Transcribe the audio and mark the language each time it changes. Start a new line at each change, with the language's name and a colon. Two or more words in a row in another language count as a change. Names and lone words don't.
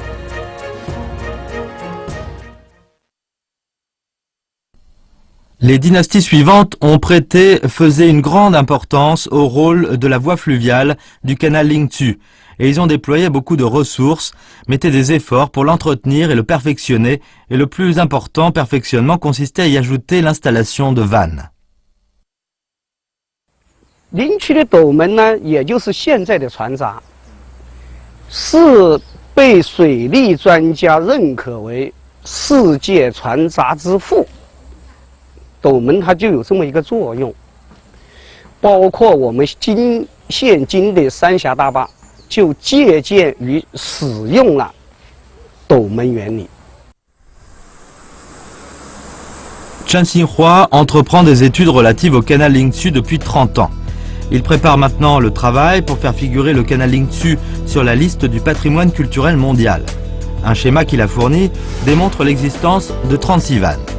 French: Les dynasties suivantes ont faisaient une grande importance au rôle de la voie fluviale du canal Lingzhou et ils ont déployé beaucoup de ressources, mettaient des efforts pour l'entretenir et le perfectionner, et le plus important perfectionnement consistait à y ajouter l'installation de vannes.
Chinese: 林区的斗门呢，也就是现在的船闸，是被水利专家认可为世界船闸之父。斗门它就有这么一个作用，包括我们现今的三峡大坝，就借鉴于使用了斗门原理。
French: Chen Xinhua entreprend des études relatives au canal Lingzhou depuis 30 ans. Il prépare maintenant le travail pour faire figurer le canal Lingzhou sur la liste du patrimoine culturel mondial. Un schéma qu'il a fourni démontre l'existence de 36 vannes.